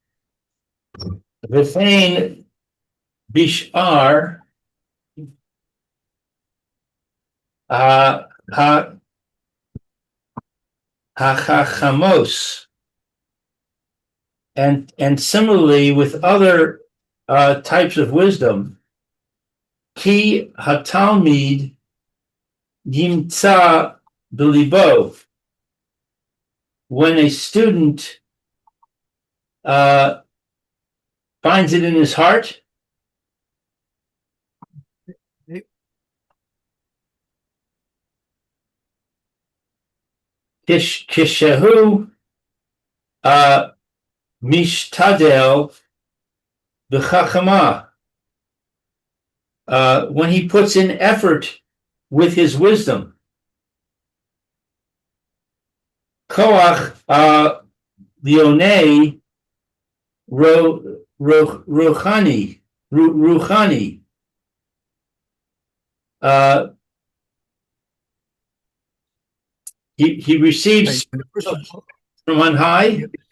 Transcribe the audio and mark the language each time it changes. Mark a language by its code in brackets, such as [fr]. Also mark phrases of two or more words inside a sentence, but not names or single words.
[he] וכן בשאר החכמות, [en] and similarly with other types of wisdom, [he] כי התלמיד ימצא בלבו, [en] when a student finds it in his heart, [he] כשהוא משתדל בחכמה, [en] when he puts in effort with his wisdom. [he] כח עליון רוחני. [en] He receives from on high.